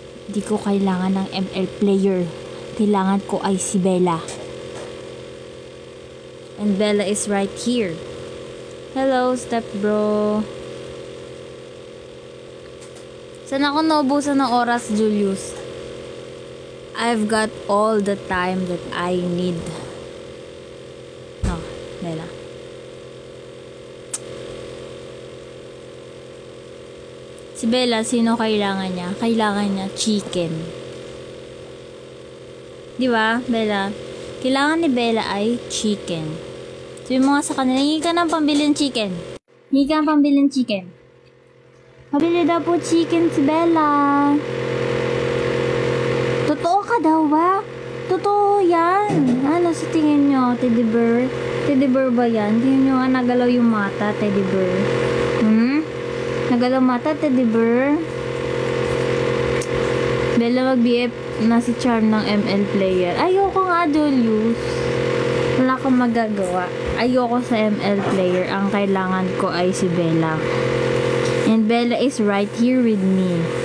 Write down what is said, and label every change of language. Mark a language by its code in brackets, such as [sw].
[tl] Hindi ko kailangan ng ML player. Kailangan ko ay si Bella. [en] And Bella is right here. Hello, step bro. [tl] Saan ako naubusan ng oras, Julius? [en] I've got all the time that I need. No, Bella. [tl] Si Bella, sino kailangan niya? Kailangan niya chicken. Di ba, Bella? Kailangan ni Bella ay chicken. Sabi mo nga sa kanila, hingi ka ng pambilin chicken. Hingi ka ng pambilin chicken. Pabili daw po chicken si Bella. Totoo ka daw ba? Totoo yan. Ano sa tingin nyo, teddy bear? Teddy bear ba yan? Tingin nyo nga nagalaw yung mata, teddy bear. Nagalaw mata, teddy bear. Bella mag-BF na si Charm ng ML player. Ayoko nga, Julius. Wala akong magagawa. Ayoko sa ML player. Ang kailangan ko ay si Bella. [en] And Bella is right here with me.